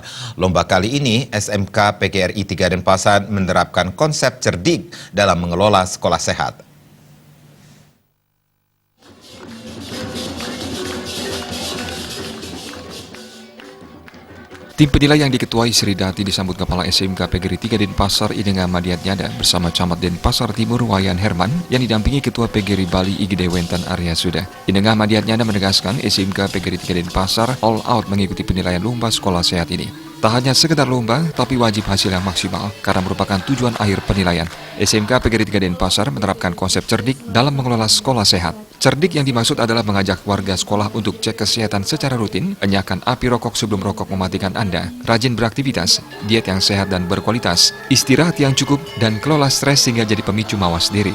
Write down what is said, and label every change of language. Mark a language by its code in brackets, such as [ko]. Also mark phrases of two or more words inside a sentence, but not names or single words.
[id] Lomba kali ini SMK PGRI 3 Denpasar menerapkan konsep cerdik dalam mengelola sekolah sehat. Tim penilai yang diketuai Sri Dati disambut Kepala SMK PGRI 3 Denpasar Idenga Madiat Nyada bersama Camat Denpasar Timur Wayan Herman yang didampingi Ketua PGRI Bali Igede Wentan Arya Suda. Idenga Madiat Nyada menegaskan SMK PGRI 3 Denpasar [en] all out [id] mengikuti penilaian lomba sekolah sehat ini. Tak hanya sekedar lomba, tapi wajib hasil yang maksimal karena merupakan tujuan akhir penilaian. SMK PGRI 3 Denpasar menerapkan konsep cerdik dalam mengelola sekolah sehat. Cerdik yang dimaksud adalah mengajak warga sekolah untuk cek kesehatan secara rutin, enyahkan api rokok sebelum rokok mematikan Anda, rajin beraktivitas, diet yang sehat dan berkualitas, istirahat yang cukup, dan kelola stres sehingga jadi pemicu mawas diri.